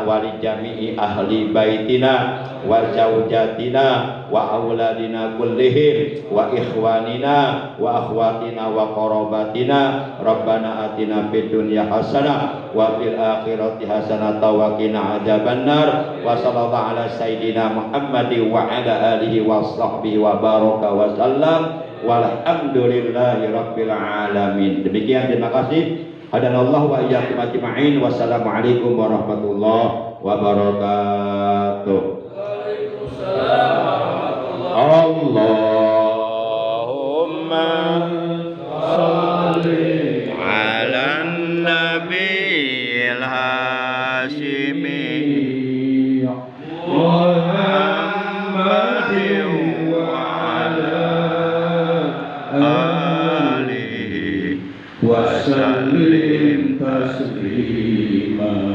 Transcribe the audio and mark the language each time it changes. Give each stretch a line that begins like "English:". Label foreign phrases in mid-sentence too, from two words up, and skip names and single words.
Arabic: ولجميع أهل بيتنا وزوجاتنا وأولادنا كلهم وإخواننا وأخواتنا وقرابتنا ربنا آتنا في الدنيا حسنة وفي الآخرة حسنة وقنا عذاب النار وصلى الله على سيدنا محمد وعلى آله وصحبه وبارك وسلم والحمد لله رب العالمين.
Indonesian: Demikian, terima kasih.
Arabic: هدانا الله وإياكم أجمعين والسلام عليكم ورحمة الله وبركاته. اللهم صل على النبي الهاشمي محمد وعلى آله وسلم تسليما.